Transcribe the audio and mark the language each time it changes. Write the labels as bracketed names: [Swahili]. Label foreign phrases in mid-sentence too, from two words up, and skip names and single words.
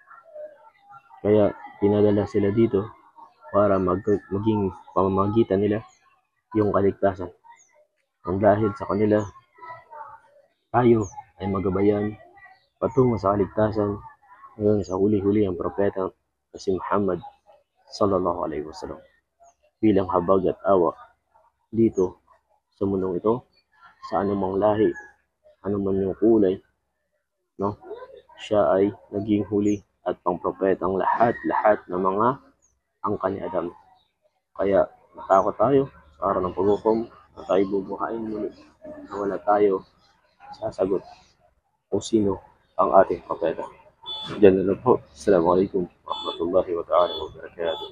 [Filipino] Kaya pinadala sila dito para maging pamamagitan nila yung kaligtasan. Ang dahil sa kanila, tayo ay magabayan patungo sa kaligtasan hanggang sa huli-huli ang propeta na si Muhammad [Arabic] صلى الله عليه وسلم [Filipino] bilang habag at awa dito sa mundong ito, sa anumang lahi, anuman yung kulay, no? Siya ay naging huli at pangpropetang lahat ng mga angkan ni Adam. Kaya natakot tayo sa araw ng paghukom na tayo bubuhayin muli na wala tayo sasagot kung sino ang ating propeta. Diyan na lang po. [Arabic] السلام عليكم ورحمة الله وبركاته.